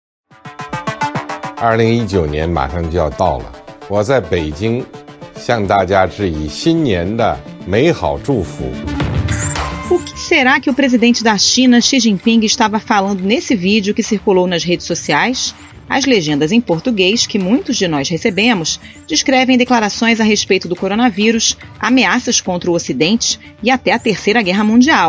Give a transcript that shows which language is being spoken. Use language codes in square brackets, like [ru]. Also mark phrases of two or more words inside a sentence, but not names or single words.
[zh] 2019 年马上就要到了，我在北京向大家致以新年的美好祝福。 [pt] O que será que o presidente da China, Xi Jinping, estava falando nesse vídeo que circulou nas redes sociais? As legendas em português, que muitos de nós recebemos, descrevem declarações a respeito do coronavírus, ameaças contra o Ocidente e até a Terceira Guerra Mundial.